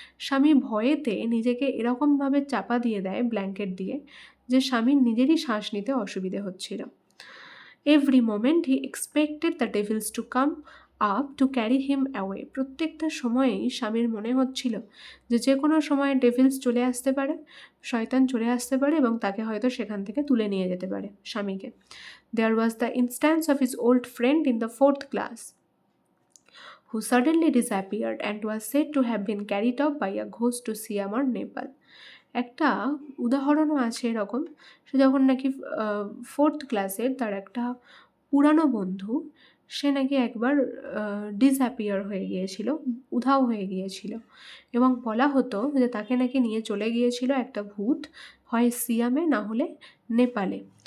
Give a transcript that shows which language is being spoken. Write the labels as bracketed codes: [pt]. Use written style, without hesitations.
[bn] স্বামী ভয়েতে নিজেকে এরকমভাবে চাপা দিয়ে দেয় ব্ল্যাঙ্কেট দিয়ে যে স্বামীর নিজেরই শ্বাস নিতে অসুবিধে হচ্ছিল। [en] Every moment he expected the devils to come up to carry him away. [bn] প্রত্যেকটা সময়েই স্বামীর মনে হচ্ছিল যে যে কোনো সময় ডেভিলস চলে আসতে পারে, শয়তান চলে আসতে পারে এবং তাকে হয়তো সেখান থেকে তুলে নিয়ে যেতে পারে স্বামীকে। [en] There was the instance of his old friend in the 4th class who suddenly disappeared and was said to have been carried off by a ghost to Siam or Nepal. [bn] একটা উদাহরণও আছে এরকম, সে যখন নাকি 4th ক্লাসের তার একটা পুরানো বন্ধু, সে নাকি একবার ডিসঅ্যাপিয়ার হয়ে গিয়েছিল, উধাও হয়ে গিয়েছিল, এবং বলা হতো যে তাকে নাকি নিয়ে চলে গিয়েছিল একটা ভূত, হয় সিয়ামে না হলে নেপালে।